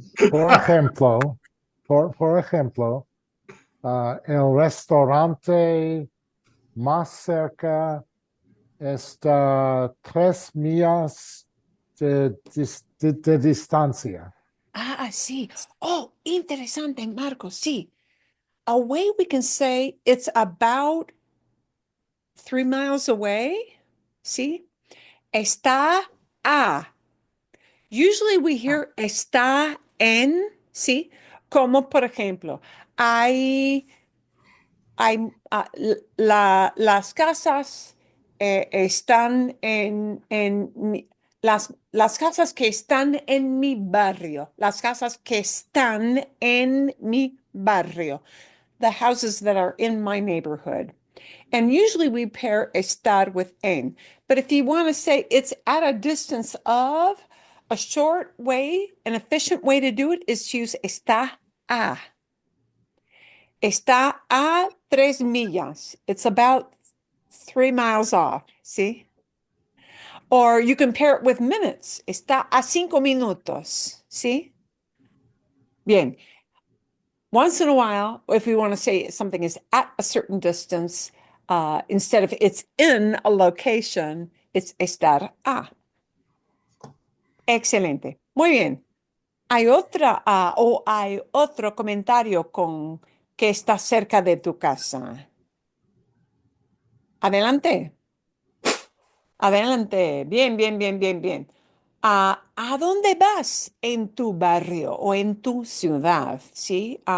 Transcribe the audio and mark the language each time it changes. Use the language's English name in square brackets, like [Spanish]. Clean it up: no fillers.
[Spanish] Por ejemplo, por ejemplo, el restaurante más cerca está 3 millas de distancia. Sí. Oh, interesante, Marcos. Sí. [English] A way we can say it's about 3 miles away. [Spanish] Sí. Está a. [English] Usually we hear [Spanish] está en, ¿sí? Como por ejemplo, hay, las casas están las casas que están en mi barrio, las casas que están en mi barrio, [English] the houses that are in my neighborhood. And usually we pair estar with en. But if you want to say it's at a distance of, a short way, an efficient way to do it is to use está a. [Spanish] Está a 3 millas. [English] It's about 3 miles off. See? Or you can pair it with minutes. [Spanish] Está a 5 minutos. [English] See? Bien. Once in a while, if we want to say something is at a certain distance, instead of it's in a location, it's estar a. [Spanish] Excelente. Muy bien. ¿Hay otra o hay otro comentario con que está cerca de tu casa? Adelante. Adelante. Bien, bien, bien, bien, bien. ¿A dónde vas en tu barrio o en tu ciudad? ¿Sí?